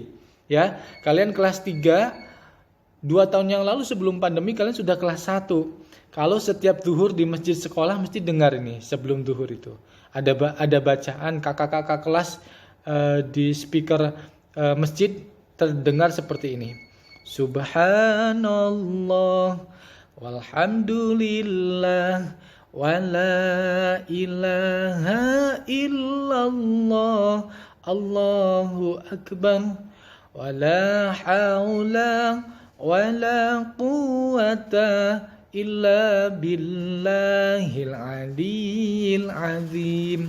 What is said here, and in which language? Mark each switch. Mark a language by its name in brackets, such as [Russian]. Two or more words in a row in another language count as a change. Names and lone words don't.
[Indonesian] Ya, kalian kelas 3, 2 tahun yang lalu sebelum pandemi kalian sudah kelas 1. Kalau setiap zuhur di masjid sekolah mesti dengar ini sebelum zuhur itu. Ada bacaan kakak-kakak kelas di speaker masjid terdengar seperti ini. [Arabic] سبحان الله والحمد لله ولا إله إلا الله الله أكبر ولا حول ولا قوة إلا بالله العلي العظيم.